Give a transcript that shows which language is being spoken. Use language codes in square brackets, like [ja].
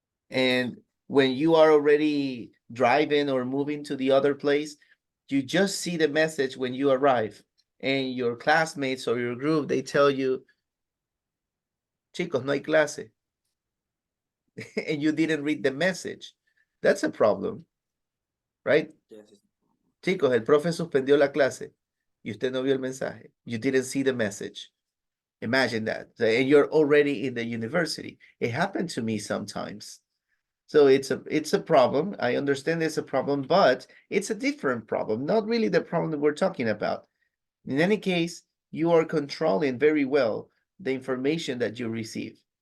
[en] And when you are already driving or moving to the other place, you just see the message when you arrive. And your classmates or your group, they tell you, [es] chicos, no hay clase. [en] And you didn't read the message. That's a problem, right? yes. [es] Chicos, el profe suspendió la clase y usted no vio el mensaje. [en] You didn't see the message. Imagine that. And you're already in the university. It happened to me sometimes. So it's a problem. I understand it's a problem, but it's a different problem, not really the problem that we're talking about. In any case, you are controlling very well the information that you receive.